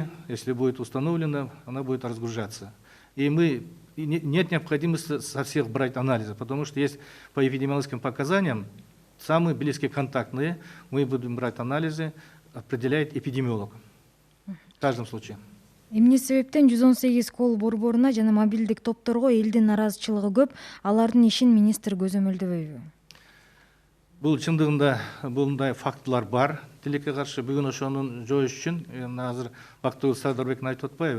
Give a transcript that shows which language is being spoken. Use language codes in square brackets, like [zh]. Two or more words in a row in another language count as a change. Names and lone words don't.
[ru] Если будет установлено, она будет разгружаться. И нет необходимости со всех брать анализы, потому что есть по эпидемиологическим показаниям самые близкие контактные. Мы будем брать анализы, определяет эпидемиолог в каждом случае. [ky] Эмне себептен 118 кол борборуна жана мобилдик топторго элдин наразычылыгы көп, алардын ишин министр көзөмөлдөбөйбү? Бул чындыгында мындай фактылар бар. Тилекке каршы бүгүн ошонун жоюш үчүн азыр Бактыгул Садырбековдун айтып атпайбы?